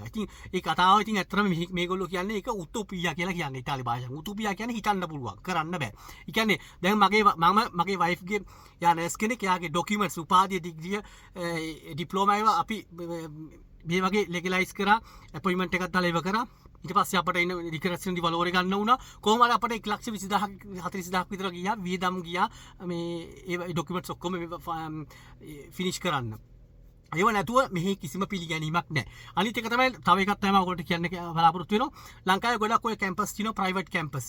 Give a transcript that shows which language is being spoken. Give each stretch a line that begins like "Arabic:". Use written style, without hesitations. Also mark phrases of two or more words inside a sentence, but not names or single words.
Sinhala: ඉතින් ඒ කතාව ඉතින් ඇත්තටම මේගොල්ලෝ කියන්නේ ඒක උතෝපියා කියලා කියන්නේ ඉතාලි භාෂාවෙන්. උතෝපියා කියන්නේ හිතන්න පුළුවන්, කරන්න බෑ. ඒ කියන්නේ දැන් මගේ වයිෆ්ගේ නර්ස් කෙනෙක් යාගේ ડોකියුමන්ට්ස් උපාධිය ඩිග්‍රිය ඩිප්ලෝමා ඒවා අපි මේ වගේ ලීගලයිස් කරා, අපොයින්ට්මන්ට් එකක් දාලා ඒව කරා. ඊට පස්සේ අපට එන
Italian: dichiarazione di valore
Sinhala: ගන්න වුණා. කොහොම හරි අපට 120000ක් 40000ක් විතර ගියා. වියදම් ගියා මේ ඒ ඩොකියුමන්ට්ස් ඔක්කොම ෆිනිෂ් කරන්න. ඒව නැතුව මෙහි කිසිම පිළිගැනීමක් නැහැ. අනිත් එක තමයි තව එකක් තමයි ඔයගොල්ලෝ කියන්න බලාපොරොත්තු වෙනවා. ලංකාවේ ගොඩක් ඔය කැම්පස් තියෙනවා
English: private campus.